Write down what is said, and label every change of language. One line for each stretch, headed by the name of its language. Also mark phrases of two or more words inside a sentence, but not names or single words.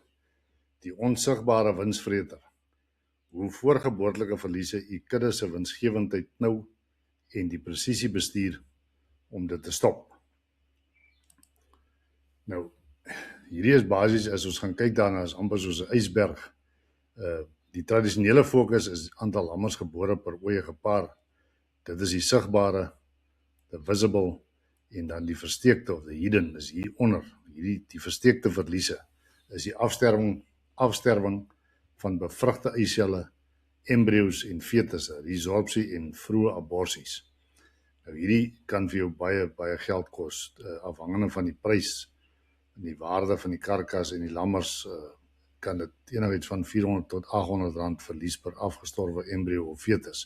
Afrikaans: Die onsigbare winsvreter. Hoe voorgeboortelike verliese u kudde se winsgewendheid knou en die presisie bestuur om dit te stop. Nou, hierdie is basies, as ons gaan kyk daarna, is amper soos 'n ysberg. Die tradisionele fokus is aantal lammers gebore per ooeige paar. Dit is die sigbare,
English: the visible,
Afrikaans: en dan die versteekte of
English: the hidden
Afrikaans: is hier onder. Die versteekte verliese is die afsterwing van bevrugte eicelle, embryo's en fetusse, resorpsie en vroeë aborsies. Nou hierdie kan vir jou baie geld kos, afhangende van die prys en die waarde van die karkas en die lammers, kan dit enigiets van 400 tot 800 rand verlies per afgestorwe embryo of fetus.